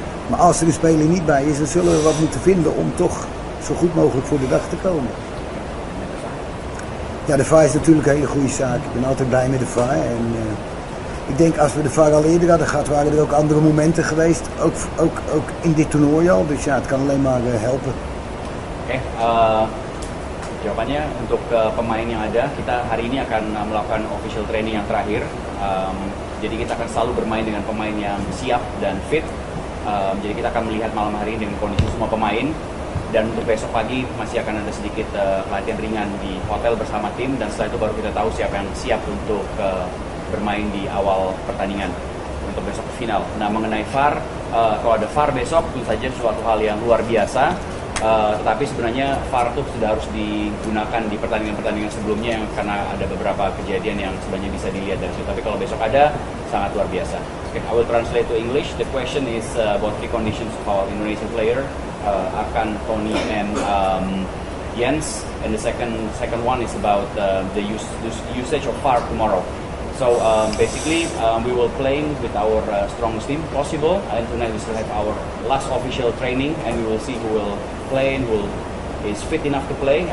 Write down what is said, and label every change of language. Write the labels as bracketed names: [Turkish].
[Dutch] Maar als er een speler niet bij is, dan zullen we wat moeten vinden om toch zo goed mogelijk voor de dag te komen. Ja, de VAR is natuurlijk een hele goede zaak. Ik ben altijd blij met de VAR. En ik denk als we de VAR al eerder hadden gehad, waren er ook andere momenten geweest. Ook in dit toernooi al. Dus ja, het kan alleen maar helpen. [Indonesian] Oke, jawabannya untuk pemain yang ada, kita hari ini akan melakukan official training yang terakhir. Jadi kita akan selalu bermain dengan pemain yang siap dan fit. Jadi kita akan melihat malam hari ini dengan kondisi semua pemain. Dan untuk besok pagi masih akan ada sedikit latihan ringan di hotel bersama tim, dan setelah itu baru kita tahu siapa yang siap untuk bermain di awal pertandingan untuk besok ke final. Nah, mengenai VAR, kalau ada VAR besok tentu saja suatu hal yang luar biasa. Tetapi sebenarnya VAR itu sudah harus digunakan di pertandingan-pertandingan sebelumnya, yang karena ada beberapa kejadian yang sebenarnya bisa dilihat dari situ. Tapi kalau besok ada, sangat luar biasa. [English] Okay, I will translate to English. The question is about three conditions of our Indonesian player, Arkan, Tony, and Jens. And the second one is about the usage of VAR tomorrow. So basically, we will play with our strongest team possible, and tonight we still have our last official training, and we will see who will play and who is fit enough to play.